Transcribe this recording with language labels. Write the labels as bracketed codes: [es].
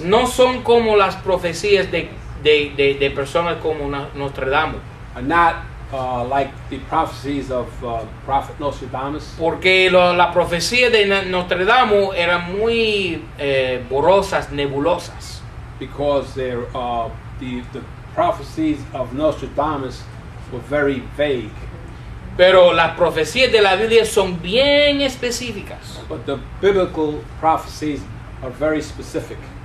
[es] no son como las profecías de personas como Nostradamus. [en] are not like the prophecies of Prophet Nostradamus, [es] Porque la profecía de Nostradamus eran muy borrosas, nebulosas. [en] because they're, the prophecies of Nostradamus were very vague. [es] Pero las profecías de la Biblia son bien específicas. [en] But the biblical prophecies are very specific.